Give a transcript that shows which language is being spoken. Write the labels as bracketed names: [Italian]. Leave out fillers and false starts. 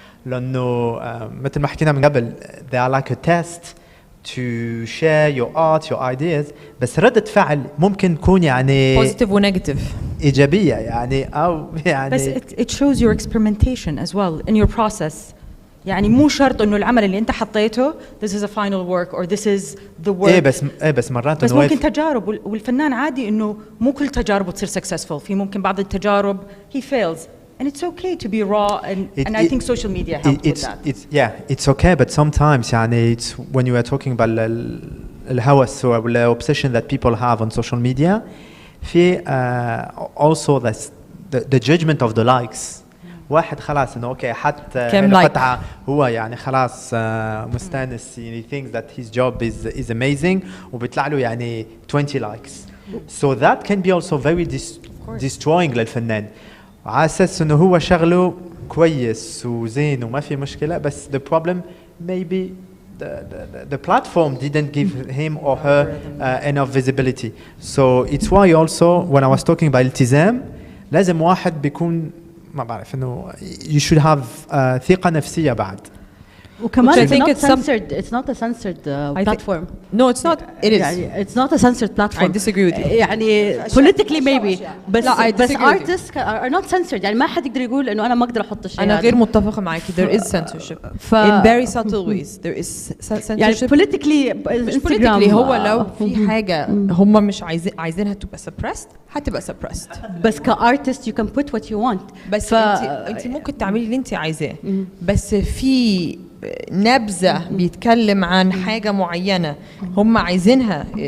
[Arabic] لأنه مثل ما حكينا من قبل [English] they are like a test to share your art, your ideas. [Arabic] بس ردة فعل ممكن تكون يعني [English] positive و negative [Arabic] إيجابية يعني أو يعني [English] بس it shows your experimentation as well in your process. [Arabic] يعني مو شرط إنه العمل اللي أنت حطيته [English] this is a final work or this is the work. [Arabic] بس مرات بس ممكن تجارب والفنان عادي إنه مو كل تجاربه تصير successful. في ممكن بعض التجارب [English] he fails and it's okay to be raw and I think social media helps with that. It's okay but sometimes يعني it's when you are talking about الهوس or the obsession that people have on social media في also the judgment of the likes. [Arabic] واحد خلاص انه اوكي حتى القطعه هو يعني خلاص مستانس [English] he thinks that his job is amazing [Arabic] وبيطلع له يعني 20 likes. [English] So that can be also very destroying [Arabic] للفنان على اساس انه هو شغله كويس وزين وما في مشكله بس [English] the problem maybe the platform didn't give him or her enough visibility. So it's why also when I was talking about [Arabic] التزام لازم واحد بيكون ما بعرف إنه [English] you should have [Arabic] ثقة نفسية بعد. [English] وكمان it's not a censored platform. No, it's not. It is. It's not a censored platform. I disagree with you. يعني politically maybe. [Arabic] بس [English] artists are not censored. [Arabic] يعني ما حد يقدر يقول إنه أنا ما أقدر أحط الشيء. أنا غير متفقة معاكي. [English] There is censorship. In very subtle ways. There is censorship. [Arabic] يعني politically. مش politically هو لو في حاجة هم مش عايزينها تبقى suppressed هتبقى suppressed. [English] بس كartist you can put what you want. [Arabic] بس أنت ممكن تعملي اللي أنت عايزاه. بس في نبذة بيتكلم عن حاجة معينة هم عايزينها